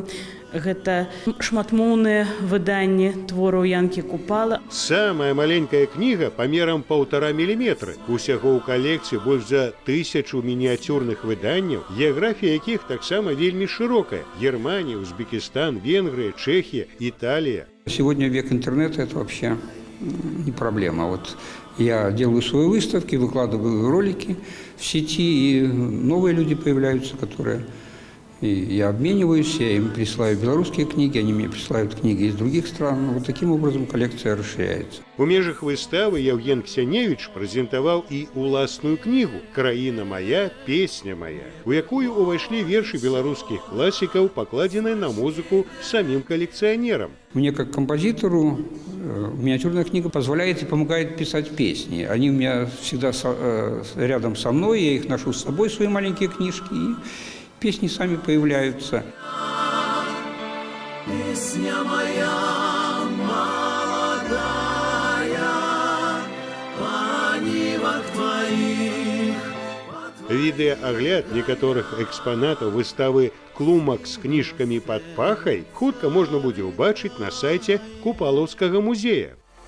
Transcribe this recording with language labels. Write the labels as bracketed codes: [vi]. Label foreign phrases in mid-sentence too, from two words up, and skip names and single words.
[be] Гэта шматмоўныя выданні твораў Янкі Купала. Самая маленькая кніга памерам 1,5 мм. Усяго ў калекцыі больш за 1000 мініяцюрных выданняў, геаграфія якіх таксама вельмі шырокая. Германія, [ru] Узбекистан, Венгрия, Чехия, Италия. Сегодня век интернета – это вообще не проблема. Вот я делаю свои выставки, выкладываю ролики в сети, и новые люди появляются, которые... И я обмениваюсь, я им присылаю белорусские книги, они мне присылают книги из других стран. Вот таким образом коллекция расширяется. [be] У межах выставы Яўген Ксяневіч прэзентаваў і уласную кнігу «Краіна моя, песня моя», у якую увайшлі вершы беларускіх класікаў, пакладзеныя на музыку [ru] самим коллекционерам. Мне как композитору миниатюрная книга позволяет и помогает писать песни. Они у меня всегда рядом со мной, я их ношу с собой, свои маленькие книжки, и песни сами появляются. Песня моя молодая, о нивах твоих. [be] Відэаагляд некаторых экспанатаў выставы «Клумак з кніжкамі пад пахай» хутка можна будзе ўбачыць на сайце Купалаўскага музея.